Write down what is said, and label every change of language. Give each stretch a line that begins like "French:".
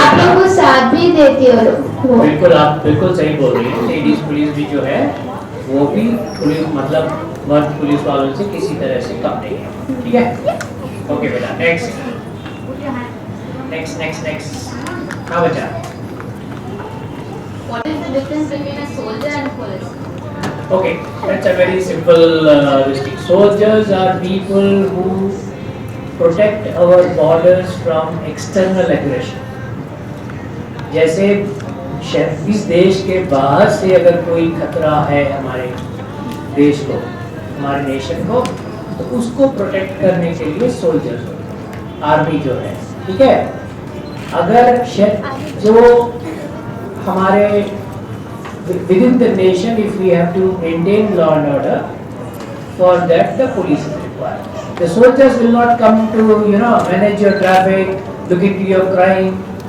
Hindi: आप लोग को साथ भी देती हो. बिल्कुल, आप बिल्कुल सही बोल रही हैं. लेडीज पुलिस भी जो है वो भी पुलिस मतलब मर्द पुलिस वालों से किसी तरह से कम नहीं है, ठीक है? ओके बेटा, नेक्स्ट नेक्स्ट नेक्स्ट नेक्स्ट. हाँ बच्चा.
English: What is the difference between a soldier and police? Okay, that's a very simple thing. Soldiers are people who protect our borders from external aggression.
Hindi: जैसे इस देश के बाहर से अगर कोई खतरा है हमारे देश को, हमारे नेशन को, तो उसको प्रोटेक्ट करने के लिए सोल्जर्स होते हैं, आर्मी जो है, ठीक है? अगर जो हमारे
English: within the nation, if we have to maintain law and order, for that the police is required. The soldiers will not come to manage your traffic, look into your crime.